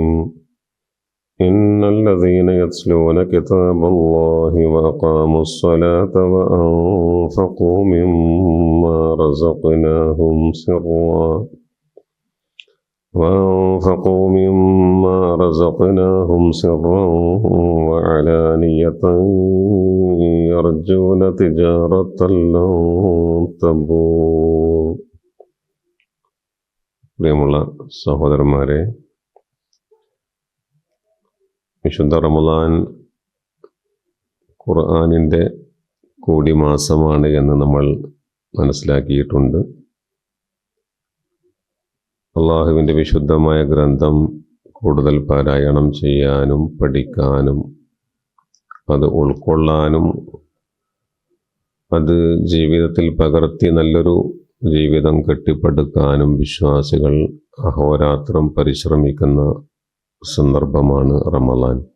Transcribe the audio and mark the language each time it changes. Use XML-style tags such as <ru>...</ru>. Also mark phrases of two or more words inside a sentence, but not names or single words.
<ar>إن الذين يتلون كتاب الله وأقاموا الصلاة وأنفقوا مما رزقناهم سرا وعلانية يرجون تجارة لن تبور.</ar> <ml>പ്രിയമുള്ള സഹോദരന്മാരെ, വിശുദ്ധ റമളാൻ ഖുർആനിൻ്റെ കൂടി മാസമാണ് എന്ന് നമ്മൾ മനസ്സിലാക്കിയിട്ടുണ്ട്. അള്ളാഹുവിൻ്റെ വിശുദ്ധമായ ഗ്രന്ഥം കൂടുതൽ പാരായണം ചെയ്യാനും പഠിക്കാനും അത് ഉൾക്കൊള്ളാനും അത് ജീവിതത്തിൽ പകർത്തി നല്ലൊരു ജീവിതം കെട്ടിപ്പടുക്കാനും വിശ്വാസികൾ അഹോരാത്രം പരിശ്രമിക്കുന്ന സന്ദർഭമാണ് റമളാൻ.</ml>